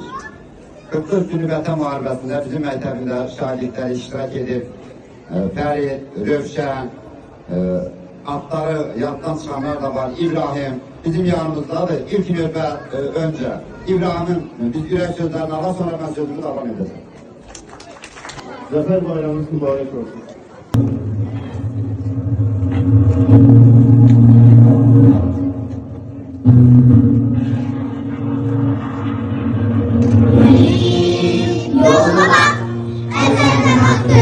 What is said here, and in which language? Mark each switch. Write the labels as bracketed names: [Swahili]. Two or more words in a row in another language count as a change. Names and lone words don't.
[Azerbaijani] 44 günü Vətən müharibəsində bizim məktəbində şagirdlər iştirak edib, Fərid, Rövşən, adları yaddan çıxanlar da var, İbrahim bizim yanımızdadır. İlk növbə öncə İbrahimin biz ürək sözlərini ala, sonra mən sözümü davam edəcəm. [Turkish] Zafer bayramınız mübarek olsun. Yoluna bak, ellerden hakkı.